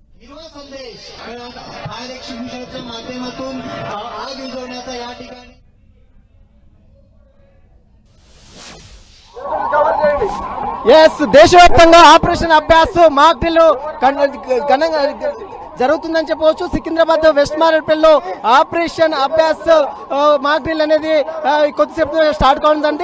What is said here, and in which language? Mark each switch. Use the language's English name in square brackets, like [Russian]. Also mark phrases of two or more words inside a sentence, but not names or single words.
[Marathi] युवा संदेश [English] fire extinguisherच्या [Marathi] माध्यमातून आग विझवण्याचा या ठिकाणी [Telugu] దేశవ్యాప్తంగా ఆపరేషన్ అభ్యాస్ [English] mock drill [Telugu] ఘనంగా జరుగుతుందని చెప్పవచ్చు. సికింద్రాబాద్ వెస్ట్ మారేడ్పల్లిలో ఆపరేషన్ అభ్యాస్ [English] mock drill [Telugu] అనేది కొద్దిసేపు స్టార్ట్ కావడండి.